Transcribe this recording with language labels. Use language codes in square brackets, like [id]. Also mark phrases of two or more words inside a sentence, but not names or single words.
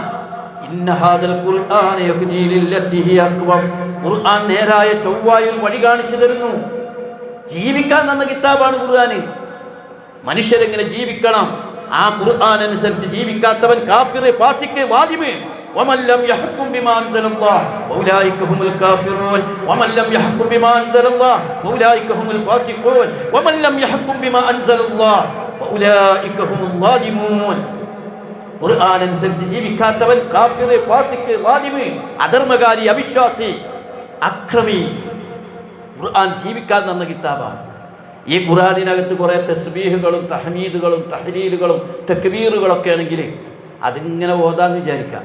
[ar] إن هذا القرآن يهدي للتي هي أقوم. [ml] ഖുർആൻ നേരായ ചൊവ്വായ ഒരു വഴി കാണിച്ചു തരുന്നു. ജീവിക്കാൻ തന്ന കിതാബാണ് ഖുർആൻ. മനുഷ്യരെങ്ങനെ ജീവിക്കണം, ആ ഖുർആൻ അനുസരിച്ച് ജീവിക്കാത്തവൻ കാഫിർ, ഫാസിഖ്, വാലിബ്. [ar] ومن لم يحكم بما انزل الله فاولئك هم الكافرون ومن لم يحكم بما انزل الله فاولئك هم الفاسقون ومن لم يحكم بما انزل الله فاولئك هم الظالمون. [ml] ഖുർആൻ അനുസരിച്ച് ജീവിക്കാത്തവൻ കാഫിർ, ഫാസിഖ്, വാലിബ്, അധർമ്മകാരി, അവിശ്വാസി, അക്രമി. ഖുർആൻ ജീവിക്കാൻ തന്ന കിതാബാണ്. ഈ ഖുർആനിനകത്ത് കുറേ തസ്ബീഹുകളും തഹ്മീദുകളും തഹ്ലീലുകളും തക്ബീറുകളൊക്കെ ആണെങ്കിൽ അതിങ്ങനെ ഓതാന്ന് വിചാരിക്കാം.